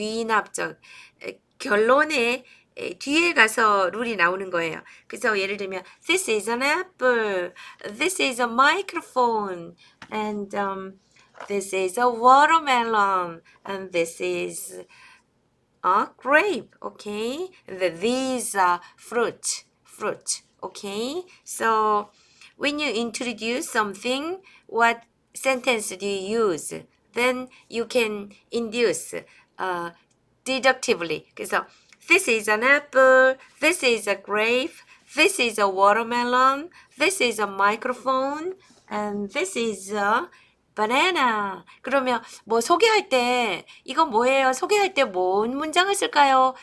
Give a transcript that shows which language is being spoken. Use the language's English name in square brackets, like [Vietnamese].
[Korean] 귀납적 결론에 뒤에 가서 룰이 나오는 거예요. 그래서 예를 들면 [English] this is an apple, this is a microphone, and this is a watermelon, and this is a grape. Okay, these are fruit. Okay, so when you introduce something, what sentence do you use? Then you can induce deductively. 그래서 this is an apple, this is a grape, this is a watermelon, this is a microphone, and this is a banana. [Korean] 그러면 뭐 소개할 때 이건 뭐예요? 소개할 때 뭔 문장을 쓸까요?